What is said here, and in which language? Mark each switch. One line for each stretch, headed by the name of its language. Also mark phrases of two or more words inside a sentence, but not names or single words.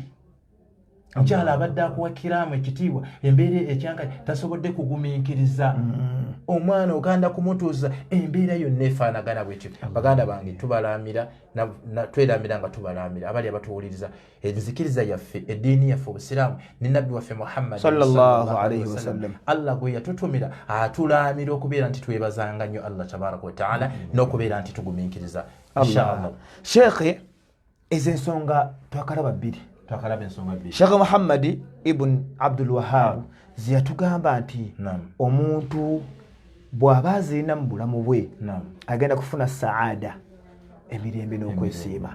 Ganda: Mukyala abadde akuwa kiraamu ekitiibwa embeera ekyankaye tasobodde kugumiikiriza. Omwana oganda kumutuuza embeera yonna efaanagana bwetyo. Baganda bange tubalaamira tweramira nga tubalaamira abali abatuwuliriza enzikiriza yaffe eddiini yaffe obusiraamu ne nabbi waffe Muhammad
Arabic: sallallahu alayhi wasallam
Ganda: Allah gwe yatutumira atulaamira okubeera nti twebazanga nnyo Allah
Arabic: تبارك وتعالى
Ganda: n'okubeera nti tugumiikiriza inshallah. Sheikh, ezo ensonga twakalaba bbiri. Sheikh Muhammad ibn Abdul Wahhab ziyatugamba nti omuntu bw'aba azirina mu bulamu bwe agenda kufuna saada, emirembe n'okwesiima.